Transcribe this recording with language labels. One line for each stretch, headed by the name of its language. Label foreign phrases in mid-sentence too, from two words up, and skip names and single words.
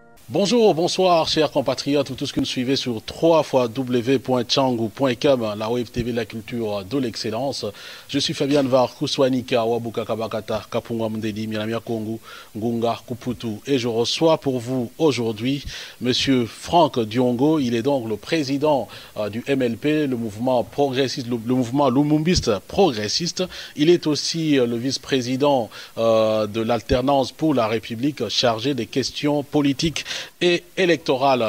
French: Bonjour, bonsoir, chers compatriotes, vous tous que nous suivez sur www.tchangou.com, la web TV de la culture de l'excellence. Je suis Fabian Var, Kouswanika, Wabuka Kabakata, Kapunga Mdedi, Miramia Kongu, Ngunga, Kuputu. Et je reçois pour vous aujourd'hui Monsieur Franck Diongo. Il est donc le président du MLP, le mouvement progressiste, le mouvement lumumbiste progressiste. Il est aussi le vice-président de l'alternance pour la République chargé des questions politiques et électorale.